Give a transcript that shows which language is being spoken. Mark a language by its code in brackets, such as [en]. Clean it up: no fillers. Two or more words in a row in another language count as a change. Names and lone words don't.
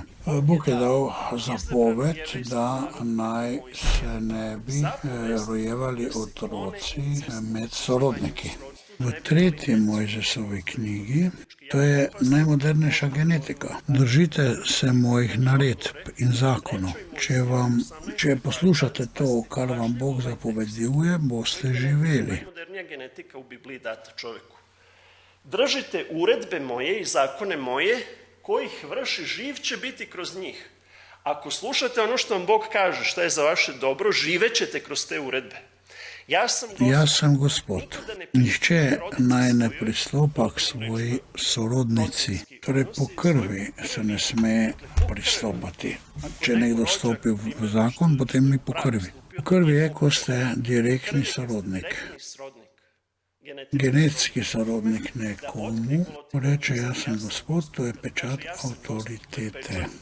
[sl] Bog je dal zapoved, da naj se ne bi rojevali otroci med sorodniki. V 3. Mojzesovi knjigi, to je najmodernejša genetika. Držite se mojih naredb in zakonov. Če poslušate to, kar vam Bog zapoveduje, boste živeli. [sr] Najmodernija genetika u Bibliji data čovjeku. Držite uredbe moje i zakone moje, kojih vrši živ će biti kroz njih. Ako slušate ono što vam Bog kaže, šta je za vaše dobro, živet ćete kroz te uredbe. [sl] Jaz sem Gospod. Nihče naj ne pristopa k svoji sorodnici. Torej po krvi se ne sme pristopati. Če nekdo stopi v zakon, potem ni po krvi. Po krvi je, ko ste direktni sorodnik. Genetski sorodnik nekomu reče, jaz sem Gospod, to je pečat avtoritete.